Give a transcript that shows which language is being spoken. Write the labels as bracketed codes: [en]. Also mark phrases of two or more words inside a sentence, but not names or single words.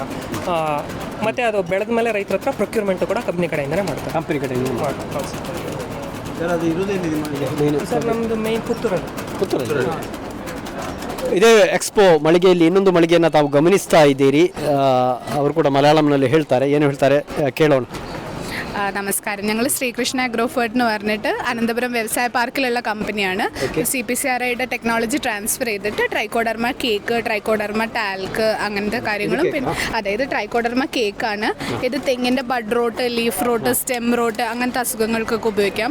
[kn] ಮತ್ತು ಅದು ಬೆಳೆದ ಮೇಲೆ ರೈತರ ಹತ್ರ ಪ್ರೊಕ್ಯೂರ್ಮೆಂಟು ಕೂಡ ಕಂಪ್ನಿ ಕಡೆಯಿಂದನೇ ಮಾಡ್ತಾರೆ. ಕಂಪನಿ ಕಡೆಯಿಂದ ಸರ್ ನಮ್ಮದು ಮೇಯ್ನ್ ಪುತ್ತೂರಲ್ಲಿ. ಇದೇ ಎಕ್ಸ್ಪೋ ಮಳಿಗೆಯಲ್ಲಿ ಇನ್ನೊಂದು ಮಳಿಗೆಯನ್ನು ತಾವು ಗಮನಿಸ್ತಾ ಇದ್ದೀರಿ. ಅವರು ಕೂಡ മലയാളംನಲ್ಲಿ ಹೇಳ್ತಾರೆ, ಏನು ಹೇಳ್ತಾರೆ കേളോಣ. [ml] നമസ്കാരം. ഞങ്ങൾ ശ്രീകൃഷ്ണ അഗ്രോഫേർട്ട് എന്ന് പറഞ്ഞിട്ട് അനന്തപുരം വ്യവസായ പാർക്കിലുള്ള കമ്പനിയാണ്. CPCRIയുടെ ടെക്നോളജി ട്രാൻസ്ഫർ ചെയ്തിട്ട് ട്രൈക്കോഡർമ കേക്ക്, ട്രൈക്കോഡർമ ടാൽക്ക് അങ്ങനത്തെ കാര്യങ്ങളും പിന്നെ അതായത് ട്രൈക്കോഡർമ കേക്കാണ്. ഇത് തെങ്ങിൻ്റെ ബഡ് റോട്ട്, ലീഫ് റോട്ട്, സ്റ്റെം റോട്ട് അങ്ങനത്തെ അസുഖങ്ങൾക്കൊക്കെ ഉപയോഗിക്കാം.